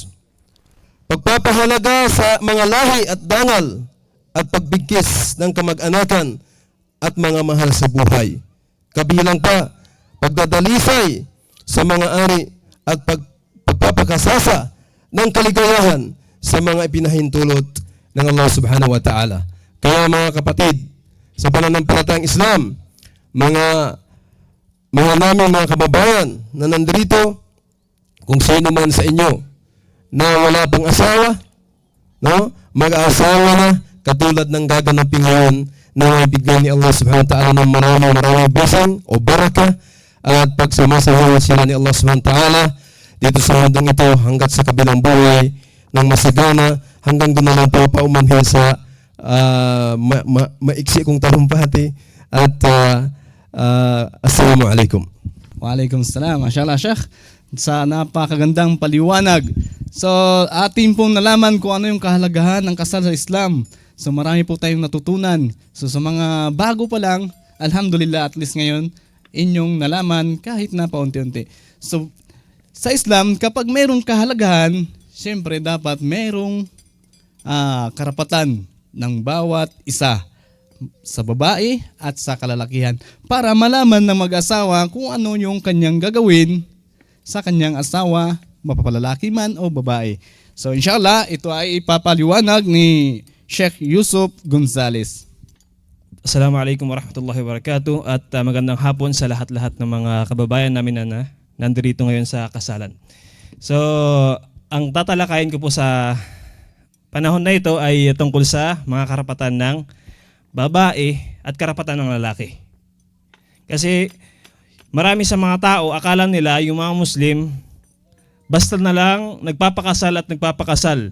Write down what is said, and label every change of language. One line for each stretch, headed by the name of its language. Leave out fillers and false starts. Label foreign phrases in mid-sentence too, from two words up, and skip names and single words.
Filipino: Pagpapahalaga sa mga lahi at dangal at pagbigkis ng kamag-anakan at mga mahal sa buhay. Kabilang pa, pagdadalisay sa mga ari at pagpapakasasa ng kaligayahan sa mga ipinahintulot ng Allah
Arabic: subhanahu wa ta'ala.
Filipino: Kaya mga kapatid, sa pananampalatayang Islam, mga naming mga kababayan na nandito, kung sino man sa inyo na wala pang asawa, no, mag-aasawa na katulad ng gaganapin ngayon na ibigay ni Allah
Arabic: subhanahu wa ta'ala
Filipino: ng maraming blessing o baraka at pagsamasama sila ni Allah
Arabic: subhanahu wa ta'ala
Filipino: dito sa mundong ito hanggat sa kabilang buhay ng masagana hanggang doon na lang po paumanhin sa maiksi kong talumpati at
Arabic: assalamu alaikum. Waalaikumsalam. Mashallah, Sheikh.
Filipino: Sa napakagandang paliwanag. So, atin pong nalaman kung ano yung kahalagahan ng kasal sa Islam. So, marami po tayong natutunan. So, sa mga bago pa lang, alhamdulillah,
English: at least
Filipino: ngayon, inyong nalaman kahit na paunti-unti. So, sa Islam, kapag mayroong kahalagahan, siyempre dapat mayroong karapatan ng bawat isa sa babae at sa kalalakihan para malaman ng mag-asawa kung ano yung kanyang gagawin sa kanyang asawa, mapapalalaki man o babae. So inshallah, ito ay ipapaliwanag ni Sheikh Yusuf Gonzales.
Arabic: Assalamualaikum warahmatullahi wabarakatuh
Filipino: at magandang hapon sa lahat-lahat ng mga kababayan namin na nandito ngayon sa kasalan. So, ang tatalakayin ko po sa panahon na ito ay tungkol sa mga karapatan ng babae at karapatan ng lalaki. Kasi marami sa mga tao, akala nila yung mga Muslim, basta na lang nagpapakasal at nagpapakasal.